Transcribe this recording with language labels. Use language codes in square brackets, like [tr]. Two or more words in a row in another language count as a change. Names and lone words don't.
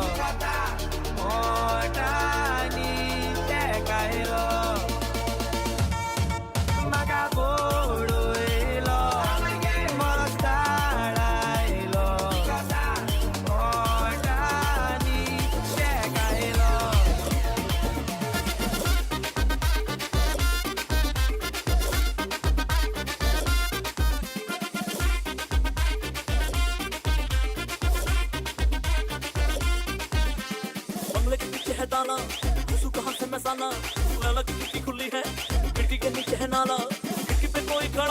[kok] ओटांनी तेकायलो म्हाका फोडयलो बरो धाडायलो ओटांनी तेकायलो [hi] बंगले के पीछे है ताला घुसू कहाँ से मैं साला लैला की खिड़की खुली है खिड़की के नीचे है नाला खिड़की पे कोई खड़ा